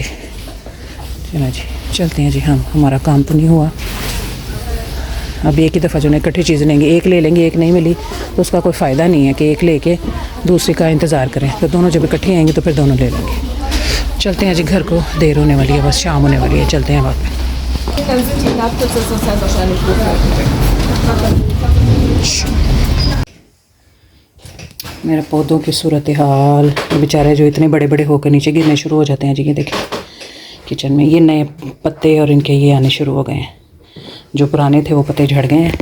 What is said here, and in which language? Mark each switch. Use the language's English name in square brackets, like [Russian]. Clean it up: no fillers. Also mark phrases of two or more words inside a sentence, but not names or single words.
[Hindi] चलो जी चलते हैं जी, हम हमारा काम तो नहीं हुआ। अब एक ही दफ़ा जो ना इकट्ठी चीज़ लेंगे, एक ले लेंगे, एक नहीं मिली तो उसका कोई फ़ायदा नहीं है कि एक लेके दूसरे का इंतज़ार करें। तो दोनों जब इकट्ठी आएंगे तो फिर दोनों ले लेंगे। चलते हैं जी, घर को देर होने वाली है, बस शाम होने वाली है, चलते हैं वापस। [German] Dann sind die Laptops, das ist dann wahrscheinlich [Hindi] मेरे पौधों की सूरत हाल, बेचारे जो इतने बड़े बड़े होकर नीचे गिरने शुरू हो जाते हैं जी। ये देखें किचन में ये नए पत्ते और इनके ये आने शुरू हो गए हैं, जो पुराने थे वो पत्ते झड़ गए हैं।